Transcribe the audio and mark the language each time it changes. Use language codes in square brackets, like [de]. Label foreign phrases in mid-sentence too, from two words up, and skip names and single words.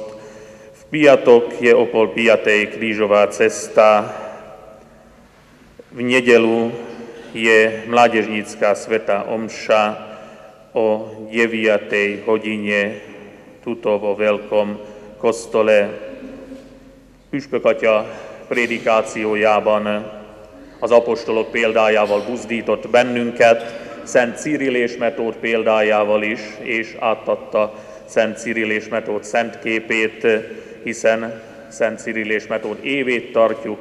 [sk] V piatok je o 4:30 krížová cesta. V nedeľu je mládežnícka svätá omša o 9. hodine tuto vo veľkom kostole. [hu] Püspök Atya prédikációjában az apostolok példájával buzdított bennünket, Szent Cirill és Metód példájával is, és átadta Szent Cirill és Metód szent képét, hiszen Szent Cirill és Metód évét tartjuk.